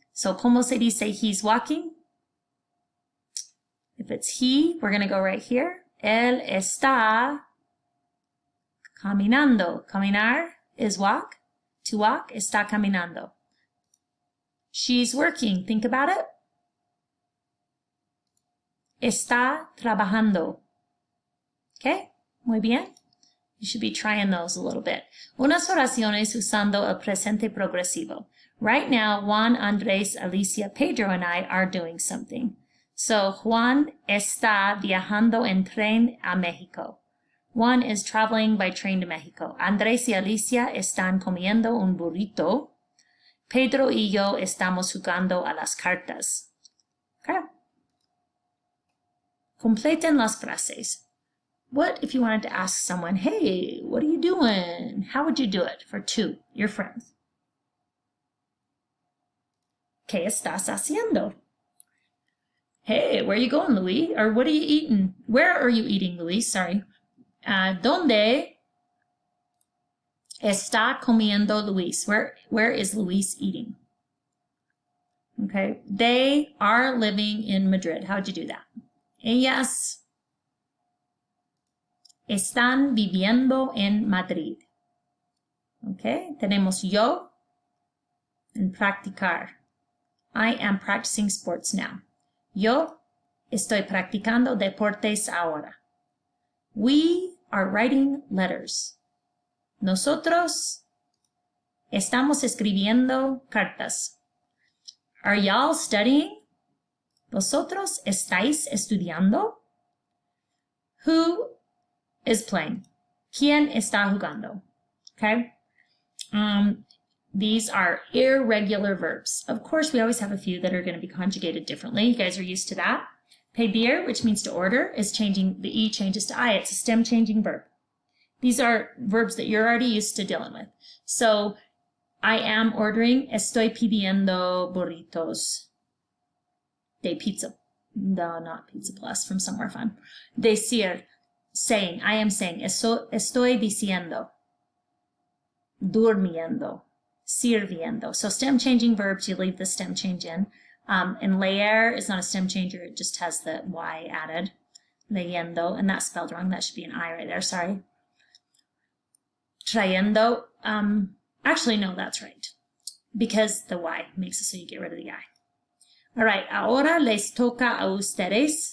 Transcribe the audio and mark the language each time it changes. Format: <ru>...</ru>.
<es>So, ¿cómo se dice</es> <en>he's walking? If it's he, we're going to go right here.</en> <es>Él está caminando.</es> <en>Caminar is walk. To walk,</en> <es>está caminando.</es> <en>She's working. Think about it.</en> <es>Está trabajando. Okay, muy bien.</es> <en>You should be trying those a little bit.</en> <es>Unas oraciones usando el presente progresivo.</es> <en>Right now, Juan, Andres, Alicia, Pedro, and I are doing something.</en> <es>So, Juan está viajando en tren a México.</es> <en>Juan is traveling by train to Mexico.</en> <es>Andres y Alicia están comiendo un burrito. Pedro y yo estamos jugando a las cartas. Okay. Completen las frases.</es> <en>What if you wanted to ask someone, hey, what are you doing? How would you do it for two, your friends?</en> <es>¿Qué estás haciendo?</es> <en>Hey, where are you going, Luis? Or what are you eating? Where are you eating, Luis? Sorry.</en> <es>¿Dónde está comiendo Luis?</es> <en>Where is Luis eating? Okay. They are living in Madrid. How would you do that?</en> <es>Ellas están viviendo en Madrid. Okay. Tenemos yo and practicar.</es> <en>I am practicing sports now.</en> <es>Yo estoy practicando deportes ahora.</es> <en>We are writing letters.</en> <es>Nosotros estamos escribiendo cartas.</es> <en>Are y'all studying?</en> <es>¿Vosotros estáis estudiando?</es> <en>Who is playing?</en> <es>¿Quién está jugando?</es> <en>Okay? These are irregular verbs. Of course, we always have a few that are going to be conjugated differently. You guys are used to that. Pedir, which means to order, is changing, the E changes to I. It's a stem changing verb. These are verbs that you're already used to dealing with. So, I am ordering,</en> <es>estoy pidiendo burritos de pizza.</es> <en>No, not Pizza Plus, from somewhere fun.</en> <es>Decir,</es> <en>saying, I am saying,</en> <es>estoy diciendo, durmiendo, sirviendo.</es> <en>So stem changing verbs, you leave the stem change in. And leer is not a stem changer, it just has the Y added. Leyendo, and that's spelled wrong, that should be an I right there, sorry. Trayendo, actually no, that's right. Because the Y makes it so you get rid of the I. All right,</en> <es>ahora les toca a ustedes.</es>